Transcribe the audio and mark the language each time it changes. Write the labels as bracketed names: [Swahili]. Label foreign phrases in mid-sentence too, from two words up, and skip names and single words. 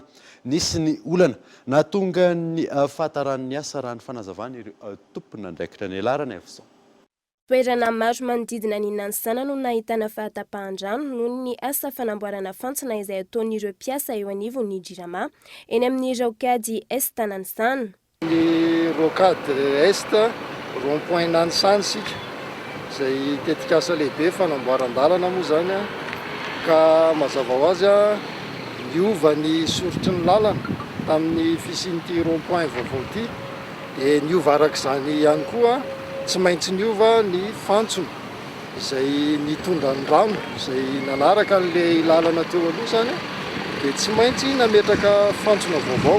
[Malagasy] Nisy ny olana nahatonga ny fahataran'ny asa raha ny fanazavana ireo tompona andraikitra ny alarana avy. Toerana maro manodidina ny Nanisana no nahitana fahatapahan-drano noho ny asa fanamboarana fantsona izay ataon'ireo mpiasa eo anivon'ny Jirama eny amin'ny [French] rocade est [Malagasy] Nanisana. Ny [French] rocade est rond-point [Malagasy] Nanisana sika izay tetika asa lehibe fanamboaran-dalana moa zany ka mazava ho azy niova ny sorotry ny lalana tamin'ny fisian'ity rond-point vaovao ity dia niova arak'izany ihany koa tsy maintsy niova ny fantsona izay nitondra ny rano izay nanaraka n'ilay lalana teo aloha zany dia tsy maintsy nametraka fantsona vaovao.